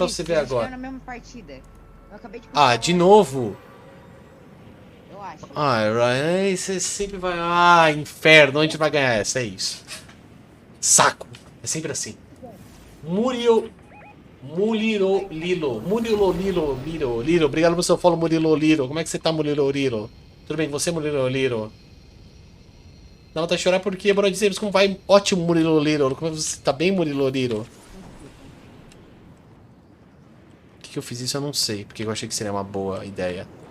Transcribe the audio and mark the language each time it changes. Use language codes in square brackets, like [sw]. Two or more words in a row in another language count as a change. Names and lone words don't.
[pt] pra você ver acredita, eles agora. ficaram na mesma partida. Eu acabei de Ah, puxar de o- novo? Eu acho. Ah, Ryan, você sempre vai. Ah, inferno, a gente vai ganhar essa, é isso. Saco. É sempre assim. Muriel. Murilo Lilo. Murilo Lilo. Lilo. Lilo. Obrigado pelo seu follow, Murilo Lilo. Como é que você tá, Murilo Lilo? Tudo bem com você, Murilo Lilo? Não, tá chorar porque, bora dizer como vai. Ótimo, Murilo Lilo. Como você tá bem, Murilo Lilo? Por que eu fiz isso? Eu não sei. Porque eu achei que seria uma boa ideia.